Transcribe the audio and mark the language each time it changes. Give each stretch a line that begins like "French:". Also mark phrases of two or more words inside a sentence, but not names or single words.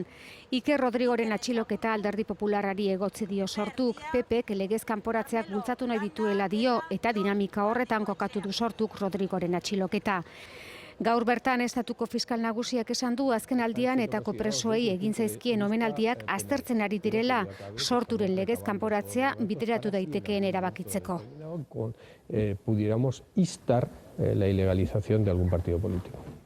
Basque: Iker Rodrigoren atxiloketa Alderdi Popularrari egotzi dio Sortuk, PPk legez kanporatzeak bultzatu nahi dituela dio eta dinamika horretan kokatu du Sortuk Rodrigoren atxiloketa. Gaur bertan estatuko fiskal nagusiak esan du azken aldian etako presoei egin zaizkien omenaldiak aztertzen ari direla Sorturen legez kanporatzea bideratu daitekeen erabakitzeko.
Spanish: Pudiéramos instar la ilegalización de algún partido político.